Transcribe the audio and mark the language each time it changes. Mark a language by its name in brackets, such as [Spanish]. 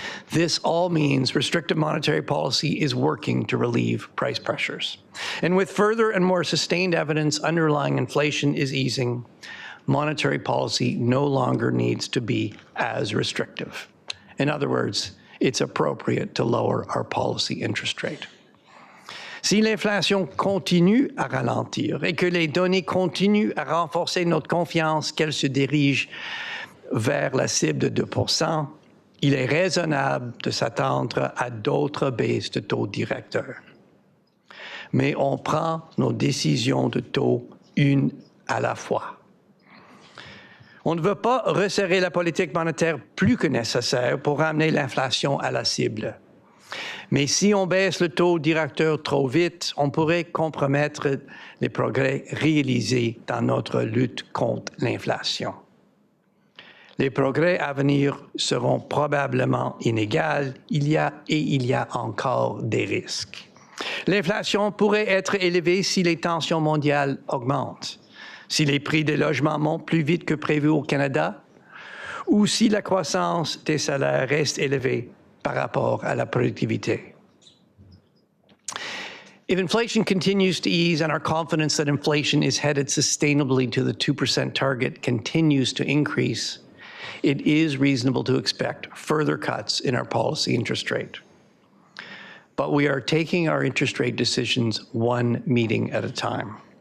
[English] This all means restrictive monetary policy is working to relieve price pressures. And with further and more sustained evidence underlying inflation is easing, monetary policy no longer needs to be as restrictive. In other words, it's appropriate to lower our policy interest rate. [French] Si l'inflation continue à ralentir et que les données continuent à renforcer notre confiance qu'elle se dirige vers la cible de 2%, il est raisonnable de s'attendre à d'autres baisses de taux directeurs. Mais on prend nos décisions de taux une à la fois. On ne veut pas resserrer la politique monétaire plus que nécessaire pour ramener l'inflation à la cible. Mais si on baisse le taux directeur trop vite, on pourrait compromettre les progrès réalisés dans notre lutte contre l'inflation. Les progrès à venir seront probablement inégaux. Il y a encore des risques. L'inflation pourrait être élevée si les tensions mondiales augmentent, si les prix des logements montent plus vite que prévu au Canada, ou si la croissance des salaires reste élevée par rapport à la productivité. [English] If inflation continues to ease and our confidence that inflation is headed sustainably to the 2% target continues to increase, it is reasonable to expect further cuts in our policy interest rate. But we are taking our interest rate decisions one meeting at a time.